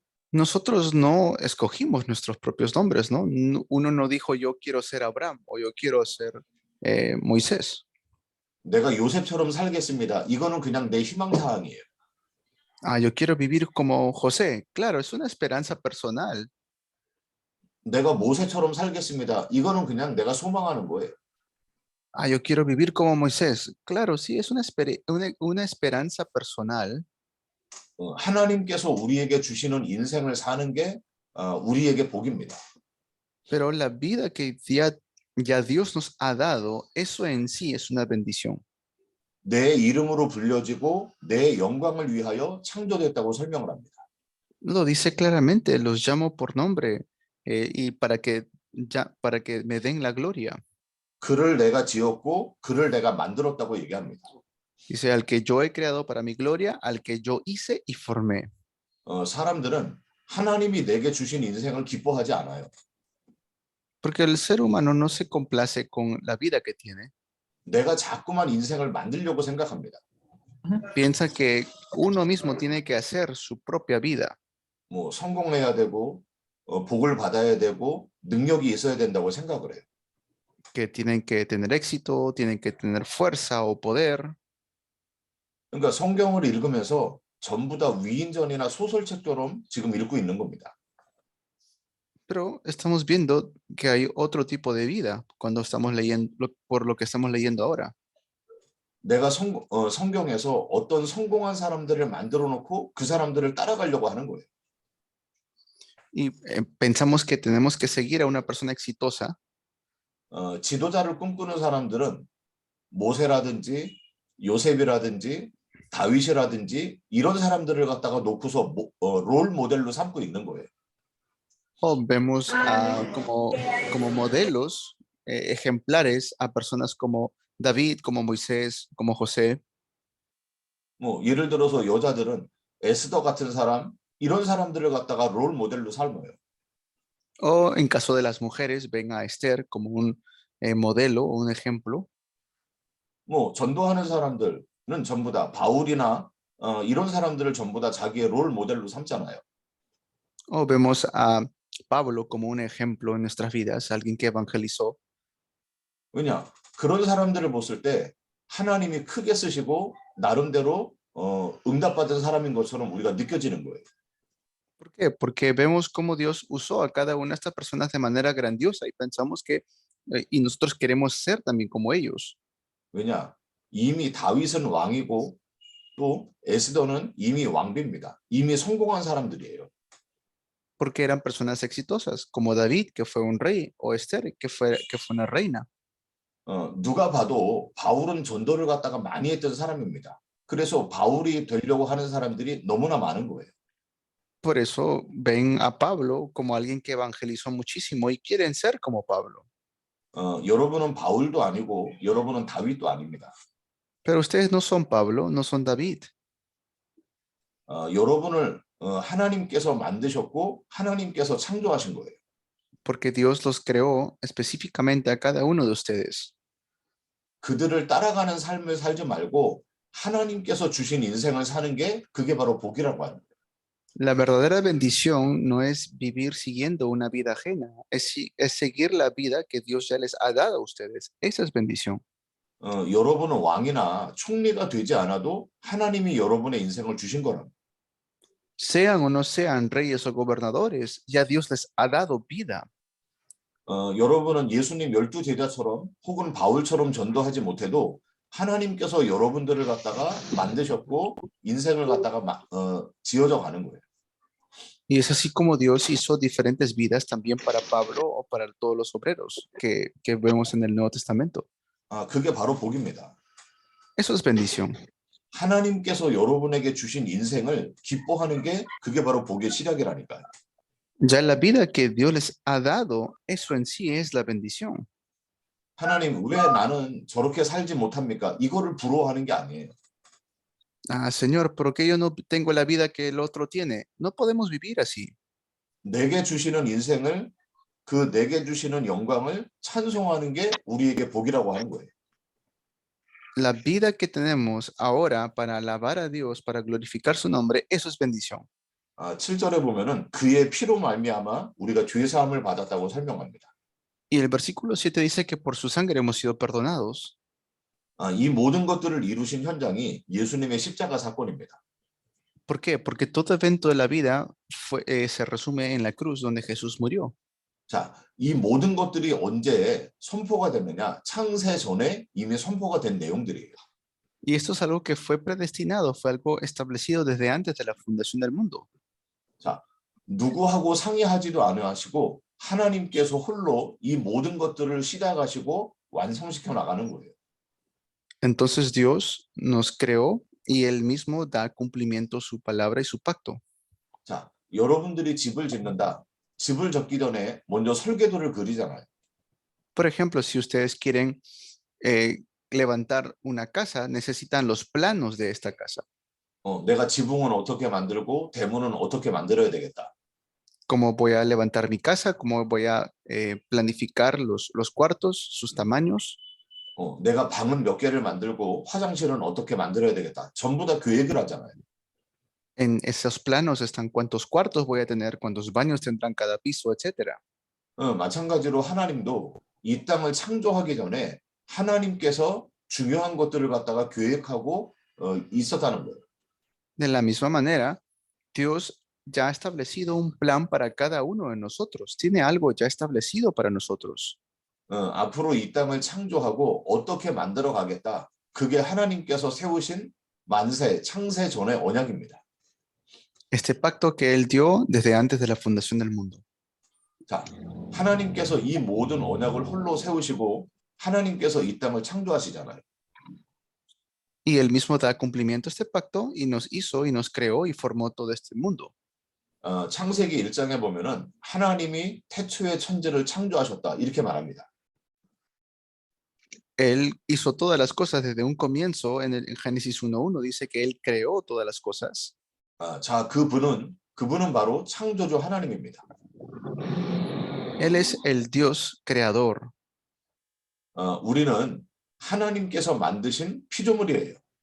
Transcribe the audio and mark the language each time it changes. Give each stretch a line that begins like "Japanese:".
Spanish: Nosotros no escogimos nuestros propios nombres, ¿no? Uno no dijo yo quiero ser Abraham o yo quiero ser Moisés.
Korean: 내가 요셉처럼 살겠습니다. 이거는 그냥 내 희망사항이에요.
Spanish: Yo quiero vivir como José. Claro, es una esperanza personal.
Korean: 내가 모세처럼 살겠습니다. 이거는 그냥 내가 소망하는 거예요.
Spanish: Yo quiero vivir como Moisés. Claro, sí, es una esperanza personal.
Korean: 하나님께서 우리에게 주시는 인생을 사는 게 우리에게 복입니다.
Spanish: Pero la vida que ya Dios nos ha dado, eso en sí es una bendición.
Korean: 내 이름으로 불려지고 내 영광을 위하여 창조됐다고 설명을 합니다.
Spanish: Lo dice claramente, los llamo por nombre y para que me den la gloria.
Korean: 그를 내가 지었고 그를 내가 만들었다고 얘기합니다.
Spanish: Dice, al que yo he creado para mi gloria, al que yo hice y formé.
Korean: 사람들은 하나님이 내게 주신 인생을 기뻐하지 않아요.
Spanish: Porque el ser humano no se complace con la vida que tiene.
Korean: 내가 자꾸만 인생을 만들려고 생각합니다.
Spanish: Piensa que uno mismo tiene que hacer su propia vida.
Korean: 뭐 성공해야 되고 복을 받아야 되고 능력이 있어야 된다고 생각을 해요.
Spanish: Que tienen que tener éxito, tienen que tener fuerza o poder.
Korean: 그러니까 성경을 읽으면서 전부 다 위인전이나 소설책처럼 지금 읽고 있는 겁니다.
Spanish: Pero estamos viendo que hay otro tipo de vida cuando estamos leyendo, por lo que estamos leyendo ahora.
Korean: 내가 성경에서 어떤 성공한 사람들을 만들어 놓고 그 사람들을 따라가려고 하는 거예요.
Spanish: Y pensamos que tenemos que seguir a una persona exitosa.
Korean: 지도자를 꿈꾸는 사람들은 모세라든지 요셉이라든지 다윗이라든지 이런 사람들을 갖다가 놓고서 롤 모델로 삼고 있는 거예요.
Spanish: O vemos como modelos, ejemplares a personas como David, como Moisés, como José.
Korean: 뭐 예를 들어서 여자들은 에스더 같은 사람 이런 사람들을 갖다가 롤 모델로 삼아요.
Spanish: O en caso de las mujeres, ven a Esther como un modelo o un ejemplo.
Korean: 뭐 전도하는 사람들은 전부 다 바울이나 이런 사람들을 전부 다 자기의 롤 모델로 삼잖아요.
Spanish: O vemos a Pablo como un ejemplo en nuestras vidas, alguien que evangelizó.
Korean: 왜냐? 그런 사람들을 봤을 때 하나님이 크게 쓰시고 나름대로 응답받은 사람인 것처럼 우리가 느껴지는 거예요.
Spanish: ¿Por qué? Porque vemos cómo Dios usó a cada una de estas personas de manera grandiosa y pensamos que, y nosotros queremos ser también como ellos.
Korean: 왜냐? 이미 다윗은 왕이고 또 에스더는 이미 왕비입니다. 이미 성공한 사람들이에요.
Spanish: Porque eran personas exitosas, como David, que fue un rey, o Esther, que fue una reina.
Korean: 누가 봐도 바울은 전도를 갖다가 많이 했던 사람입니다. 그래서 바울이 되려고 하는 사람들이 너무나 많은 거예요.
Spanish: Por eso ven a Pablo como alguien que evangelizó muchísimo y quieren ser como Pablo.
Korean: 여러분은 바울도 아니고 여러분은 다윗도 아닙니다.
Spanish: Pero ustedes no son Pablo, no son David.
Korean: 여러분을 하나님께서 만드셨고 하나님께서 창조하신 거예요.
Spanish: Porque Dios los creó específicamente a cada uno de ustedes.
Korean: 그들을 따라가는 삶을 살지 말고 하나님께서 주신 인생을 사는 게 그게 바로 복이라고 하는 거예요.
Spanish: La verdadera bendición no es vivir siguiendo una vida ajena, es seguir la vida que Dios ya les ha dado a ustedes. Esa es bendición.
Korean: 여러분은 왕이나 총리가 되지 않아도 하나님이 여러분의 인생을 주신 거랍니다.
Spanish: Sean o no sean reyes o gobernadores, ya Dios les ha dado vida.
Korean: 여러분은 예수님 12제자처럼 혹은 바울처럼 전도하지 못해도 하나님께서 여러분들을 갖다가 만드셨고 인생을 갖다가 지어져 가는 거예요.
Spanish: Y es así como Dios hizo diferentes vidas también para Pablo o para todos los obreros que vemos en el Nuevo Testamento.
Korean: 그게 바로 복입니다.
Spanish: Eso es bendición.
Korean: 하나님께서 여러분에게 주신 인생을 기뻐하는 게 그게 바로 복의 시작이라니까요.
Spanish: Ya la vida que Dios les ha dado, eso en sí es la bendición.
Korean: 하나님 왜 나는 저렇게 살지 못합니까? 이거를 부러워하는 게 아니에요.
Spanish: Señor, ¿por qué yo no tengo la vida que el otro tiene? No podemos vivir así.
Korean: 내게 주시는 인생을 그 내게 주시는 영광을 찬송하는 게 우리에게 복이라고 하는 거예요.
Spanish: La vida que tenemos ahora para alabar a Dios, para glorificar su nombre, eso es bendición.
Korean: 7절에 보면은 그의 피로 말미암아 우리가 죄 사함을 받았다고 설명합니다.
Spanish: Y el versículo 7 dice que por su sangre hemos sido perdonados.
Korean: 이 모든 것들을 이루신 현장이 예수님의 십자가 사건입니다.
Spanish: ¿Por qué? Porque todo evento de la vida se resume en la cruz donde Jesús murió.
Korean: 자, 이 모든 것들이 언제 선포가 됐느냐? 창세 전에 이미 선포가 된 내용들이에요.
Spanish: Y esto es algo que fue predestinado, fue algo establecido desde antes de la fundación del mundo.
Korean: 자, 누구하고 상의하지도 않으시고 하나님께서 홀로 이 모든 것들을 시작하시고 완성시켜 나가는 거예요.
Spanish: Entonces Dios nos creó y Él mismo da cumplimiento a su palabra y su pacto.
Korean: 자, 여러분들이 집을 짓는다. 집을 짓기 전에 먼저 설계도를 그리잖아요.
Spanish: Por ejemplo, si ustedes quieren levantar una casa, necesitan los planos de esta casa.
Korean: 내가 지붕은 어떻게 만들고 대문은 어떻게 만들어야 되겠다.
Spanish: Cómo voy a levantar mi casa, cómo voy a planificar los cuartos, sus tamaños.
Korean: 내가 방은 몇 개를 만들고 화장실은 어떻게 만들어야 되겠다. 전부 다 계획을 하잖아요.
Spanish: En esos planos están cuántos cuartos voy a tener, cuántos baños tendrán cada piso, etc.
Korean: 마찬가지로 하나님도 이 땅을 창조하기 전에 하나님께서 중요한 것들을 갖다가 계획하고 있었다는 거예요.
Spanish: De la misma manera, Dios ya ha establecido un plan para cada uno de nosotros. Tiene algo ya establecido para nosotros.
Korean: 앞으로 이 땅을 창조하고 어떻게 만들어 가겠다. 그게 하나님께서 세우신 만세, 창세 전의 언약입니다.
Spanish: Este pacto que Él dio desde antes de la fundación del mundo.
Korean: 자, 하나님께서 이 모든 언약을 홀로 세우시고 하나님께서 이 땅을 창조하시잖아요.
Spanish: Y Él mismo da cumplimiento a este pacto y nos hizo y nos creó y formó todo este mundo.
Korean: 창세기 1장에 보면은 하나님이 태초에 천지를 창조하셨다 이렇게 말합니다.
Spanish: Él hizo todas las cosas desde un comienzo. En Génesis 1:1 dice que Él creó todas las cosas.
Korean: 자, 그분은 바로 창조주 하나님입니다.
Spanish: Él es el Dios creador.
Korean: 우리는 하나님께서 만드신 피조물이에요.